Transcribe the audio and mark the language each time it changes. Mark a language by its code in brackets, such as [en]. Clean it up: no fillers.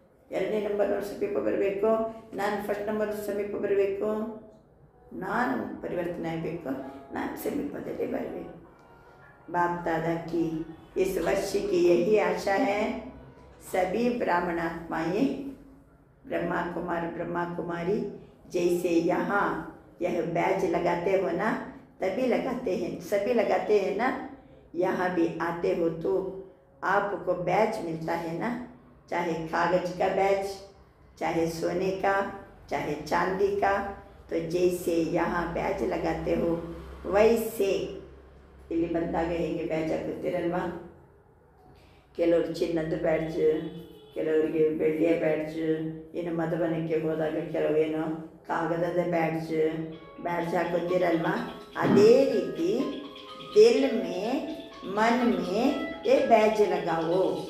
[kn] ಎರಡನೇ ನಂಬರ್ನವ್ರ ಸಮೀಪ ಬರಬೇಕು, ನಾನು ಫಸ್ಟ್ ನಂಬರ್ ಸಮೀಪ ಬರಬೇಕು, ನಾನು ಪರಿವರ್ತನೆ ಆಗಬೇಕು, ನಾನು ಸಮೀಪದಲ್ಲಿ ಬರಬೇಕು. [hi] बाप दादा की इस वर्ष की यही आशा है. सभी ब्राह्मण आत्माएँ, ब्रह्मा कुमार ब्रह्मा कुमारी, जैसे यहाँ यह बैज लगाते हो ना, तभी लगाते हैं, सभी लगाते हैं ना. यहाँ भी आते हो तो आपको बैच मिलता है ना, चाहे कागज का बैच, चाहे सोने का, चाहे चांदी का। तो जैसे यहाँ बैच लगाते हो वैसे [kn] ಇಲ್ಲಿ ಬಂದಾಗ ಹೇಗೆ ಬ್ಯಾಚ್ ಹಾಕುತ್ತೀರಲ್ವಾ, ಕೆಲವರು ಚಿನ್ನದ ಬ್ಯಾಡ್ಜ್, ಕೆಲವರಿಗೆ ಬೆಳ್ಳಿಯ ಬ್ಯಾಡ್ಜ್, ಇನ್ನು ಮಧುಬನಕ್ಕೆ ಹೋದಾಗ ಕೆಲವೇನು ಕಾಗದದ ಬ್ಯಾಡ್ಜ್ ಹಾಕುತ್ತೀರಲ್ವಾ, ಅದೇ ರೀತಿ [hi] ದಿಲ್ ಮೇ ಮನ್ ಮೇ ಏ ಬ್ಯಾಡ್ಜ್ ಲಗಾವೋ.